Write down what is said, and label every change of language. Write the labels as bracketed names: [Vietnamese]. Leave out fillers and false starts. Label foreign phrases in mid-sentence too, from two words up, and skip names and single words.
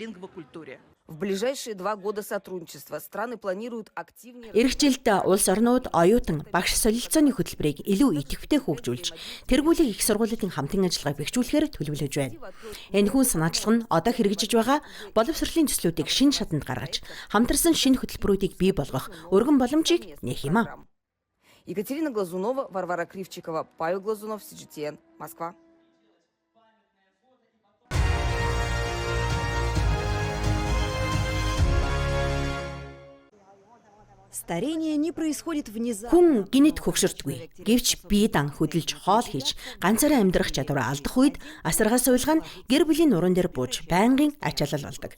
[Mongolian] Ирэх жилд улс орнууд оюутан багш солилцооны хөтөлбөрийг илүү идэвхтэй хөгжүүлж, тэргүүлэх их сургуулиудын хамтын ажиллагааг бэхжүүлэхээр төлөвлөж байна. Энэхүү санаачлал нь одоо хэрэгжиж байгаа боловсролын төслүүдийг шинэ шатанд гаргаж, хамтарсан шинэ хөтөлбөрүүдийг бий болгох өргөн боломжийг нээх юм а. Екатерина Глазунова, Варвара Кривчикова, Павел Глазунов, CGTN, Москва. Хүн гинэт хөгшөрдгүй. Гэвч бие дан хөдөлж хоол хийж ганцаараа амьдрах чадвараа алдах үед асаргаас уйлгаа нь гэр бүлийн нуруунд дээр бууж байнгын ачаалал болдог.